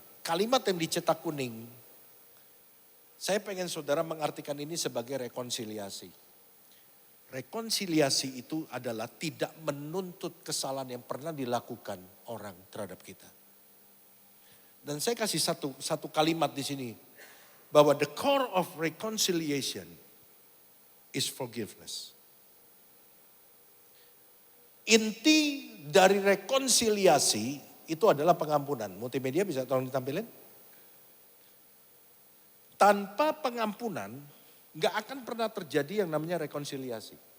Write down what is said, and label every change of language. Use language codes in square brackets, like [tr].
[id] Kalimat yang dicetak kuning, saya pengen saudara mengartikan ini sebagai rekonsiliasi. Rekonsiliasi itu adalah tidak menuntut kesalahan yang pernah dilakukan orang terhadap kita. Dan saya kasih satu kalimat di sini. Bahwa [en] the core of reconciliation is forgiveness. [id] Inti dari rekonsiliasi itu adalah pengampunan. Multimedia bisa tolong ditampilin? Tanpa pengampunan, gak akan pernah terjadi yang namanya rekonsiliasi.